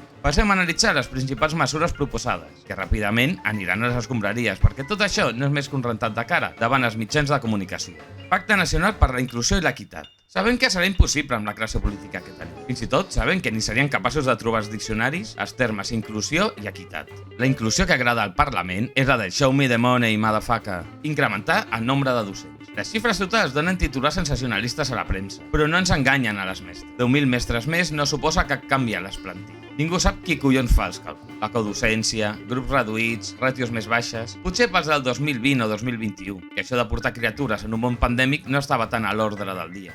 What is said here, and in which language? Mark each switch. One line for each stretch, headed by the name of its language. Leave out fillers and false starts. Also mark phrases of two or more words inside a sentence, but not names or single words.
Catalan: Passem a analitzar les principals mesures proposades, que ràpidament aniran a les escombraries, perquè tot això no és més que un rentat de cara davant els mitjans de comunicació. Pacte Nacional per la Inclusió i l'Equitat. Sabem que serà impossible amb la classe política que tenim. Fins i tot sabem que ni serien capaços de trobar als diccionaris els termes inclusió i equitat. La inclusió que agrada al Parlament és la del
English: show me the money, motherfucker.
Catalan: Incrementar el nombre de docents. Les xifres totals donen titulars sensacionalistes a la premsa, però no ens enganyen a les mestres. 10.000 mestres més no suposa cap canvi a les plantilles. Ningú sap qui collons fa els càlculs. La codocència, grups reduïts, ràtios més baixes... Potser pels del 2020 o 2021, que això de portar criatures en un món pandèmic no estava tan a l'ordre del dia.